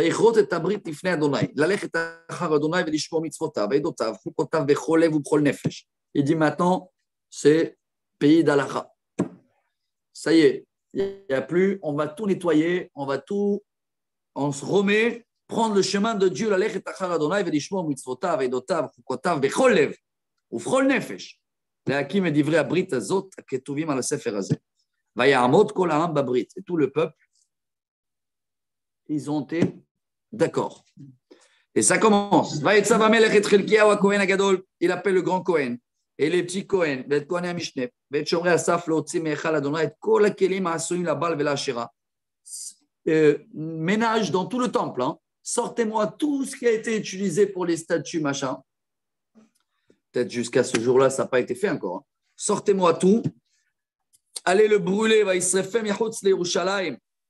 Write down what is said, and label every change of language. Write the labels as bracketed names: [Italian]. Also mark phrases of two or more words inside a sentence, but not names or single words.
[French] Il dit maintenant, c'est pays d'Alacha. Ça y est, il n'y a plus, on va tout nettoyer, on se remet, prendre le chemin de Dieu, [Hebrew] להקים את דברי הברית הזאת הכתובים על הספר הזה. ויעמוד כל העם בברית. [French] Et tout le peuple, ils ont été d'accord. Et ça commence. [Hebrew] ויצב המלך את חלקיהו הכהן הגדול, [French] il appelle le grand Cohen, et les petits Cohen, [Hebrew] ואת כהני המשנה, ואת שומרי הסף להוציא מהיכל אדוני את כל הכלים העשויים לבעל ולאשרה. [French] Ménage dans tout le temple, hein. Sortez-moi tout ce qui a été utilisé pour les statues, machin. Peut-être jusqu'à ce jour-là, ça n'a pas été fait encore. Sortez-moi tout. Allez le brûler. [Hebrew] וישרפם מחוץ לירושלים.